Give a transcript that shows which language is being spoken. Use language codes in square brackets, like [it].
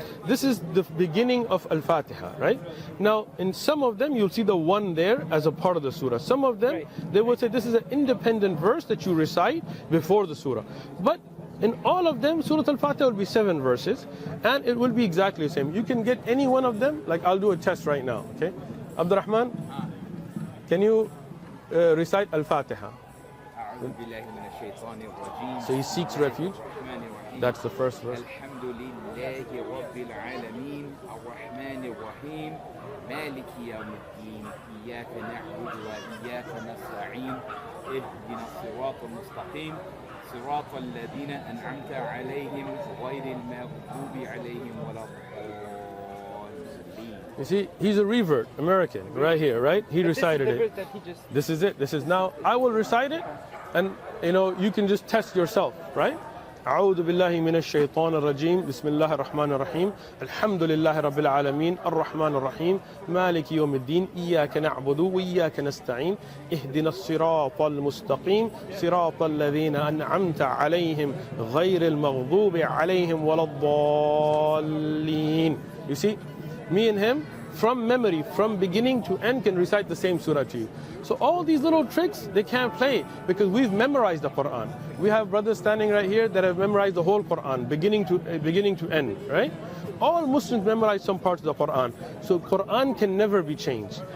[en] This is the beginning of Al-Fatiha, right? Now, in some of them, you'll see the one there as a part of the surah. Some of them, they will say this is an independent verse that you recite before the surah. But in all of them, Surah Al-Fatiha will be 7 verses, and it will be exactly the same. You can get any one of them, like I'll do a test right now, okay? Abdurrahman, can you recite Al-Fatiha? [ar] أعوذ بالله من الشيطان الرجيم. [en] So he seeks refuge. [ar] الرحمن الرحيم. [en] That's the first verse. [ar] الحمد لله رب العالمين الرحمن الرحيم مالك يوم الدين إياك نعبد وإياك نستعين اهدنا الصراط المستقيم صراط الذين أنعمت عليهم غير المغضوب عليهم ولا الضالين. [en] You see, he's a revert, American, right here, right? He recited it. This is it. This is now. I will recite it, and you can just test yourself, right? [ar] أعوذ بالله من الشيطان الرجيم بسم الله الرحمن الرحيم الحمد لله رب العالمين الرحمن الرحيم مالك يوم الدين إياك نعبد وإياك نستعين اهدنا الصراط المستقيم صراط الذين أنعمت عليهم غير المغضوب عليهم ولا الضالين. [en] You see, me and him, from memory, from beginning to end, can recite the same surah to you. So all these little tricks, they can't play because we've memorized the Quran. We have brothers standing right here that have memorized the whole Quran, beginning to end, right? All Muslims memorize some parts of the Quran. So Quran can never be changed.